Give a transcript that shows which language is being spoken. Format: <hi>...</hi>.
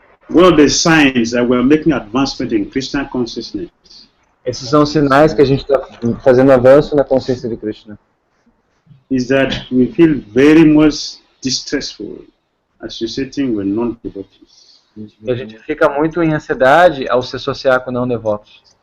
<en>One of the signs that we are making advancement in Krishna consciousness.</en> <pt>Esses são sinais que a gente está fazendo avanço na consciência de Krishna.</pt> <en>Is that we feel very much distressful associating with non-devotees.</en> <pt>E a gente fica muito em ansiedade ao se associar com não devotos.</pt>